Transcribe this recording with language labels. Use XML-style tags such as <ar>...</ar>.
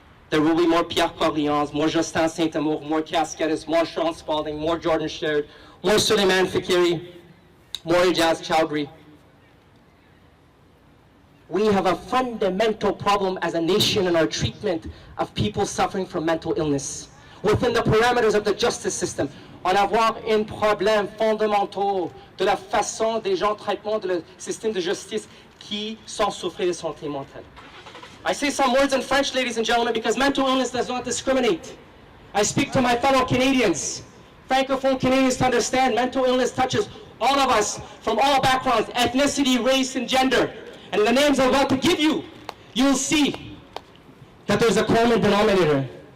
<en>There will be more Pierre Corlians, more Justin Saint-Amour, more Cascadis, more Sean Spalding, more Jordan Sherrod, more Suleiman Faqiri, more Ijaz Chowdhury. We have a fundamental problem as a nation in our treatment of people suffering from mental illness. Within the parameters of the justice system,</en> <fr>on avoir un problème fondamental de la façon des gens traitement de le système de justice qui sont souffrent de santé mentale.</fr> <en>I say some words in French, ladies and gentlemen, because mental illness does not discriminate. I speak to my fellow Canadians, Francophone Canadians, to understand mental illness touches all of us from all backgrounds, ethnicity, race, and gender. And in the names I'm about to give you, you'll see that there's a common denominator.</en>